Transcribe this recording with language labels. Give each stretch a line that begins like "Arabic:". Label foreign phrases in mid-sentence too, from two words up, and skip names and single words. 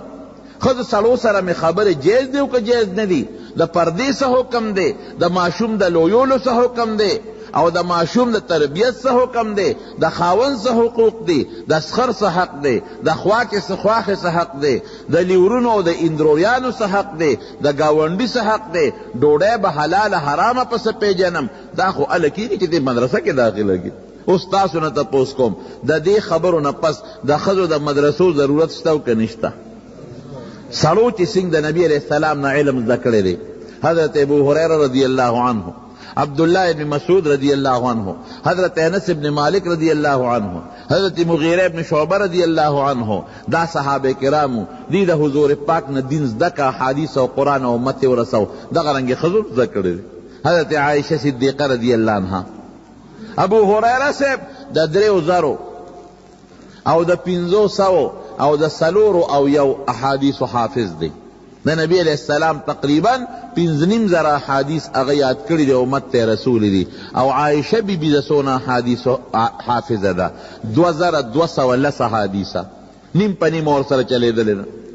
Pashto: ښځو سړو سره مې خبرې جایز دی او که جایز نه دي، د پردې څه حکم دی، د ماشوم د لویولو څه حکم دی، او د ماشوم د تربیت څه حکم دی، د خاوند څه حقوق دی، د سخر څه حق دی، د خواکې څه خواښې څه حق دی، د لیورونو او د اندروریانو څه حق دی، د ګاونډي څه حق دی، ډوډۍ به حلاله حرامه پسه پیژنم. دا خو هله کېږي چې دې مدرسه کې داخله کړي. اوس تاسو نه تپوس کوم، د دې خبرو نه پس د ښځو د مدرسو ضرورت شته او که نشته؟ سړو چې څنګه د نبي
Arabic: علیہ السلام
Pashto: نه علم زده کړی دی، حضرت ابو هریره
Arabic: رضی اللہ عنہ،
Pashto: عبداللہ ابن مسعود
Arabic: رضی اللہ عنہ،
Pashto: حضرت انس ابن مالک
Arabic: رضی اللہ عنہ،
Pashto: حضرت مغیرہ ابن شعبہ
Arabic: رضی اللہ عنہ،
Pashto: دا صحابہ کرامو دی د حضور پاک نه دین زده کا، حدیث او قرآن او امت ورسو، دغه رنګ ښځو زده کړی دی. حضرت عائشہ صدیقہ
Arabic: رضی اللہ عنہ،
Pashto: ابو هریره صاحب د 3000 او د 500 او د 401 احادیث حافظ دی. د نبی
Arabic: علیہ السلام
Pashto: تقریبا 5,500 احادیث هغه یاد کړي دی، امت ته رسول دی. او عائشہ بی بی د څونه احادیث حافظه ده، 2210 احادیثه، نیم په نیم ورسره چلېدلې ده.